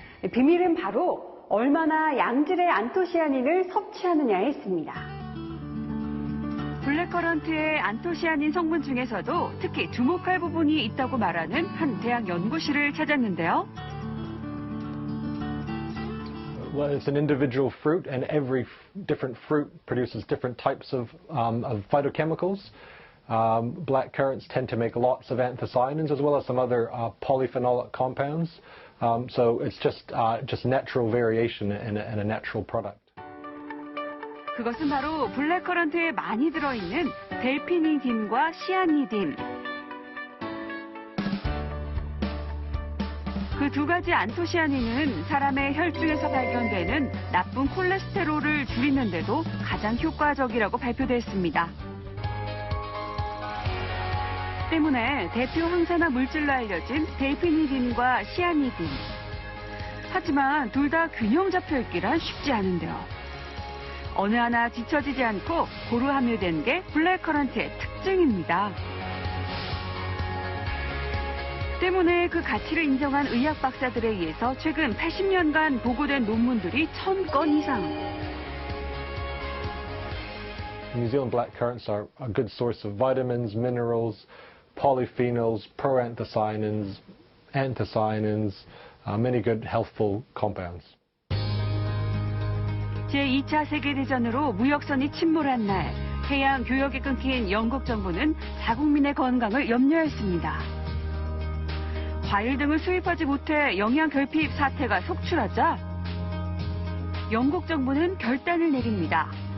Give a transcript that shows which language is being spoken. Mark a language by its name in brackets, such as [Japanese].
[Korean] 비밀은 바로 얼마나 양질의 안토시아닌을 섭취하느냐에 있습니다. 블랙커런트의 안토시아닌 성분 중에서도 특히 주목할 부분이 있다고 말하는 한 대학 연구실을 찾았는데요. [English] Well, it's an individual fruit, and every different fruit produces different types of phytochemicals. Black currants tend to make lots of anthocyanins as well as some other polyphenolic compounds. So it's just natural variation in a natural product. [Korean] 그것은 바로 블랙커런트에 많이 들어있는 델피니딘과 시아니딘. 그 두 가지 안토시아닌은 사람의 혈중에서 발견되는 나쁜 콜레스테롤을 줄이는데도 가장 효과적이라고 발표됐습니다. 때문에 대표 항산화 물질로 알려진 델피니딘과 시아니딘. 하지만 둘 다 균형 잡혀 있기란 쉽지 않은데요. 어느 하나 뒤처지지 않고 고루 함유된 게 블랙커런트의 특징입니다. 때문에 그 가치를 인정한 의학 박사들에 의해서 최근 80년간 보고된 논문들이 1000건 이상. [English] New Zealand black currants are a good source of vitamins, minerals, polyphenols, proanthocyanins, anthocyanins, many good healthful compounds. [Korean] 제2차 세계대전으로 무역선이 침몰한 날, 해양 교역이 끊긴 영국 정부는 자국민의 건강을 염려했습니다. 과일 등을 수입하지 못해 영양 결핍 사태가 속출하자 영국 정부는 결단을 내립니다.